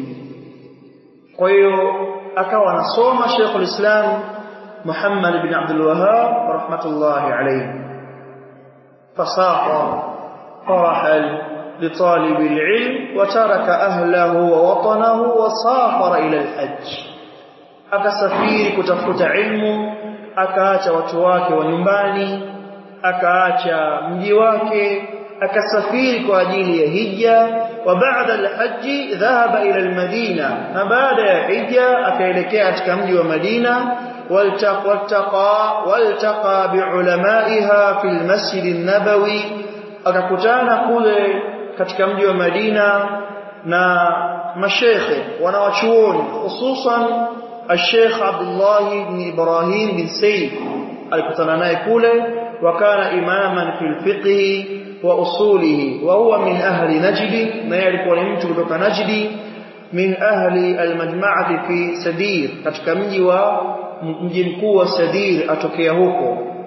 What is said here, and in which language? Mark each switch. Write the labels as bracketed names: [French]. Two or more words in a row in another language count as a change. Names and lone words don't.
[Swahili] Kwa hiyo akawa anasoma Sheikhul Islam Muhammad ibn Abdul Wahhab [Arabic] رحمة الله عليه. فساح فرحل لطالب العلم وترك أهله ووطنه وسافر إلى الحج. [Swahili] akasafiri kutafuta ilmu, akaacha watu wake wa nyumbani, akaacha mji wake, akasafiri kwa ajili ya hija. [Arabic] وبعد الحج ذهب إلى المدينة, [Swahili] na baada ya hija akaelekea katika mji wa Madina. [Arabic] والتقى بعلمائها في المسجد النبوي, [Swahili] akakutana kule katika mji wa Madina na mashekhe wanawachuoni, hususan الشيخ عبد الله بن إبراهيم بن سيد alikutana naye kule. [Arabic] وكان إماما في الفقه وأصوله وهو من أهل نجد, [Swahili] na yeye alikuwa ni mtu kutoka Najd, [Arabic] من أهل المجمعة في سدير, [Swahili] katika mji mkuu wa Sadir atokea huko.